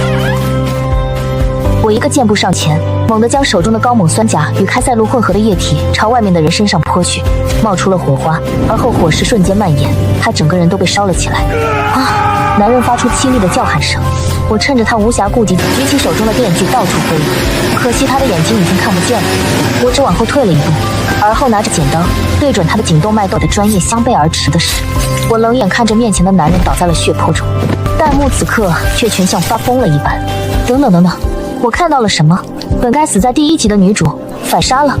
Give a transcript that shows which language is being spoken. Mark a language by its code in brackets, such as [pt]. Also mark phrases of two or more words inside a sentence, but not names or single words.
[zh] 我一個箭步上前，猛地將手中的高錳酸鉀與開塞露混合的液體朝外面的人身上潑去，冒出了火花，而後火勢瞬間蔓延，他整個人都被燒了起來。啊！男人發出凄厲的叫喊聲。我趁着他無暇顧及，舉起手中的電鋸到處揮舞，可惜他的眼睛已經看不見了。我只往後退了一步，而後拿着剪刀對準他的頸动脈窦的專業相背而馳的是，我冷眼看着面前的男人倒在了血泊中。彈幕此刻卻全像發瘋了一般。等等等等，我看到了什麼？本該死在第1集的女主反殺了？